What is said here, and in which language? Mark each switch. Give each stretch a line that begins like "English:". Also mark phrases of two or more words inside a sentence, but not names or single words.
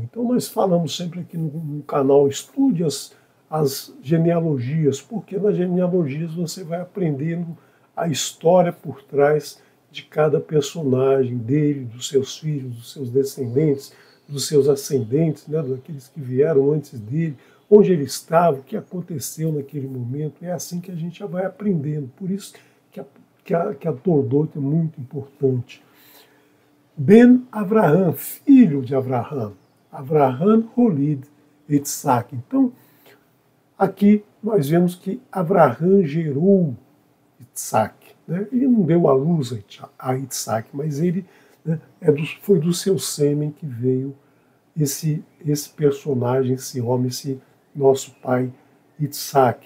Portuguese: Então nós falamos sempre aqui no canal, estude as genealogias, porque nas genealogias você vai aprendendo a história por trás de cada personagem, dele, dos seus filhos, dos seus descendentes, dos seus ascendentes, né, daqueles que vieram antes dele, onde ele estava, o que aconteceu naquele momento. É assim que a gente já vai aprendendo. Por isso que a Toldot é muito importante. Ben Avraham, filho de Avraham.
Hebrew: Avraham holid Isaac.
Portuguese: Então, aqui nós vemos que Avraham gerou Isaac. Né? Ele não deu à luz a Isaac, mas ele, né, foi do seu sêmen que veio esse personagem, esse homem, esse nosso pai Isaac.